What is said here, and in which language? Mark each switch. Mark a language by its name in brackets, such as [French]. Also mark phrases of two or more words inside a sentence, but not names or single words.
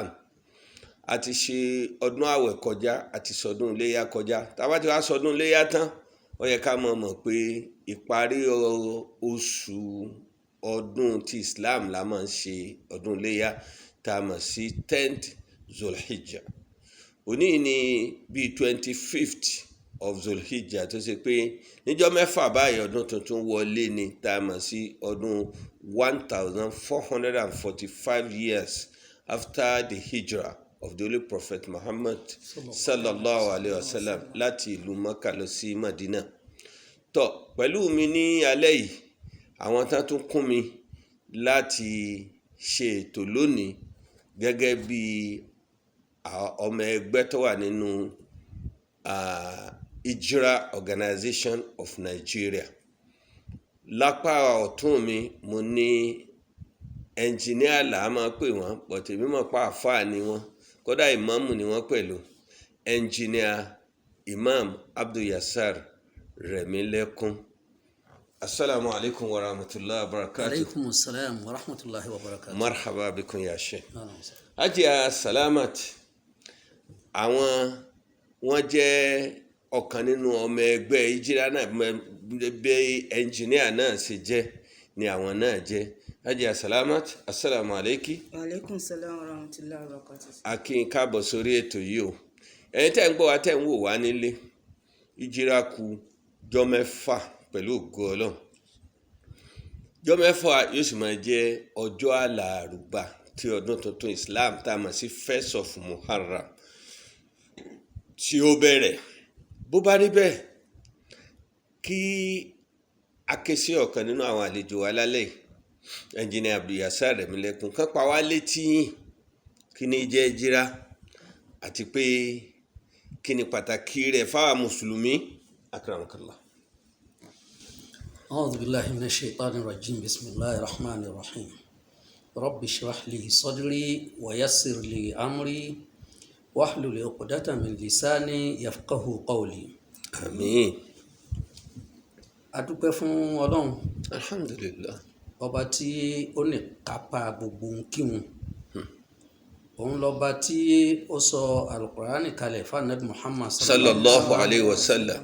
[Yoruba] A ti ṣe ọdún àwẹ̀ kọjá, a ti sọdún iléyá kọjá. Tá a bá ti wá sọdún iléyá tán, ó yẹ ká mọ̀ pé ìparí oṣù ọdún ti Islam la máa ń ṣe ọdún iléyá tá a mọ̀ sí 10th Zulhijjah. Òní ni bíi 25th of Zulhijjah, tó ṣe pé níjọ́ mẹ́fà báyìí ọdún tuntun wọlé ni tá a mọ̀ sí ọdún 1445 [English] years after the hijrah of the Holy Prophet Muhammad [Arabic] صلى الله عليه وسلم [Yoruba] láti ìlú Mecca lọ sí Madina. Tó pẹ̀lú mi ní alẹ́ yìí, àwọn tán tún kún mi láti ṣe ètò lónìí gẹ́gẹ́ bí ọmọ ẹgbẹ́ tó wà nínú Hijrah Organization of Nigeria. Lápá ọ̀tún mi mo ní ẹnjìníà là á máa pè wọ́n, bọ̀tẹ̀ mímọ̀ pa àfáà ni wọ́n, kódà ìmáàmù ni wọ́n pẹ̀lú. ẹnjìníà Imam Abdul-Yasar Rẹ̀mílẹ́kún. [Arabic] السلام عليكم ورحمة الله وبركاته. عليكم السلام ورحمة الله وبركاته. مرحبا بكم يا شيخ. [Yoruba] Hajiya Salamat, àwọn wọ́n jẹ́ ọ̀kan nínú ọmọ ẹgbẹ́ Hijrah náà, bí ẹnjìníà náà ṣe jẹ́ ni àwọn náà jẹ́. Hajiya Salamat, [Arabic] السلام عليكم. وعليكم السلام ورحمة الله وبركاته. [Yoruba] A kí n káàbọ̀ sórí ètò yìí o. Ẹ̀yin tẹ́ ń gbọ́ wa tẹ́ ń wò wá nílé, Hijrah kù jọ́ mẹ́fà pẹ̀lú ògo Ọlọ́run. Jọ́ mẹ́fà yóò sì máa jẹ́ ọjọ́ àlàrúbà tí ọdún tuntun Islam tá a mọ̀ sí 1st of Muharram tí ó bẹ̀rẹ̀. Bó bá rí bẹ́ẹ̀, kí a ké sí ọ̀kan nínú àwọn àlejò wa lálẹ́ yìí, ẹnjìníà Abdul-Yasar Rẹ̀mílẹ́kún, kán pa wá létí yín kí ni jẹ́ Hijrah àti pé kí ni pàtàkì rẹ̀ fáwa mùsùlùmí. Akramakallah. [Arabic] أعوذ بالله من الشيطان الرجيم بسم الله الرحمن الرحيم رب اشرح لي صدري ويسر لي أمري واحلل عقدة من لساني يفقه قولي. [Yoruba] Àmín. A dúpẹ́ fún Ọlọ́run, Alhamdulillah. ọba tí ó ní kápá gbogbo nkíhun. Òun lọ́ba tí ó sọ Al-Qur'ani kalẹ̀ fún Ànábì Muhammad [Arabic] صلى الله عليه وسلم.